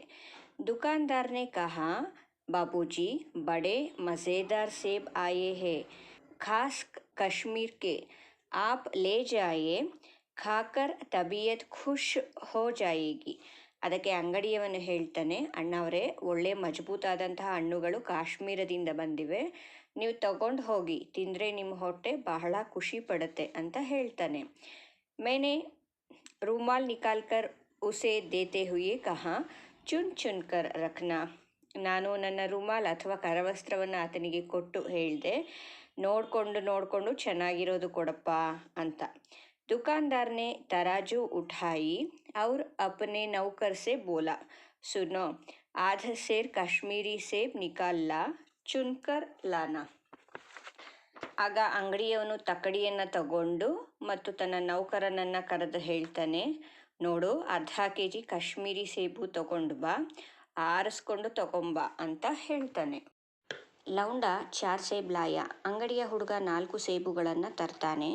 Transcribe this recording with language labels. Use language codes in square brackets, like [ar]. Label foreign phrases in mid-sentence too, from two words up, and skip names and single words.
[hi] दुकानदार ने कहा, बाबूजी बड़े मज़ेदार सेब आए हैं, ख़ास कश्मीर के, आप ले जाइए, खाकर तबीयत ख़ुश हो जाएगी. [kn] ಅದಕ್ಕೆ ಅಂಗಡಿಯವನು ಹೇಳ್ತಾನೆ, ಅಣ್ಣವರೇ, ಒಳ್ಳೆ ಮಜಬೂತಾದಂತಹ ಹಣ್ಣುಗಳು ಕಾಶ್ಮೀರದಿಂದ ಬಂದಿವೆ, ನೀವು ತಗೊಂಡು ಹೋಗಿ, ತಿಂದರೆ ನಿಮ್ಮ ಹೊಟ್ಟೆ ಬಹಳ ಖುಷಿ ಪಡುತ್ತೆ ಅಂತ ಹೇಳ್ತಾನೆ. [hi] मैंने रूमाल निकाल कर उसे देते हुए कहा, चुन चुन कर रखना. [kn] ನಾನು ನನ್ನ ರೂಮಾಲ್ ಅಥವಾ ಕರವಸ್ತ್ರವನ್ನು ಆತನಿಗೆ ಕೊಟ್ಟು ಹೇಳಿದೆ, ನೋಡಿಕೊಂಡು ಚೆನ್ನಾಗಿರೋದು ಕೊಡಪ್ಪ ಅಂತ. [hi] दुकानदार ने तराजू उठाई और अपने नौकर से बोला, सुनो, आधा सेर कश्मीरी सेब निकाल ला, चुनकर लाना. [kn] ಆಗ ಅಂಗಡಿಯವನು ತಕ್ಕಡಿಯನ್ನು ತಗೊಂಡು ಮತ್ತು ತನ್ನ ನೌಕರನನ್ನು ಕರೆದು ಹೇಳ್ತಾನೆ, ನೋಡು, ಅರ್ಧ kg ಕಾಶ್ಮೀರಿ ಸೇಬು ತಗೊಂಡು ಬಾ, ಆರಿಸ್ಕೊಂಡು ತಗೊಂಬ ಅಂತ ಹೇಳ್ತಾನೆ. [hi] लौंडा 4 सेब लाया. [kn] ಅಂಗಡಿಯ ಹುಡುಗ 4 ಸೇಬುಗಳನ್ನು ತರ್ತಾನೆ.